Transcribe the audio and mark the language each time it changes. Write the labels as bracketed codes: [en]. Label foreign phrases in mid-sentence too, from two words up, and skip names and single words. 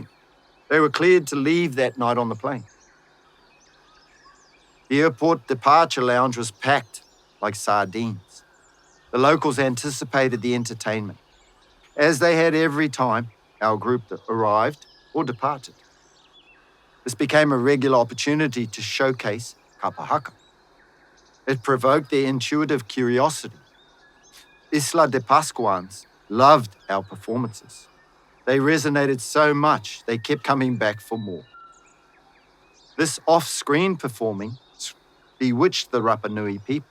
[en] They were cleared to leave that night on the plane. The airport departure lounge was packed like sardines. The locals anticipated the entertainment, as they had every time our group arrived or departed. This became a regular opportunity to showcase kapa haka. It provoked their intuitive curiosity. Isla de Pascuans loved our performances. They resonated so much, they kept coming back for more. This off-screen performing bewitched the Rapa Nui people.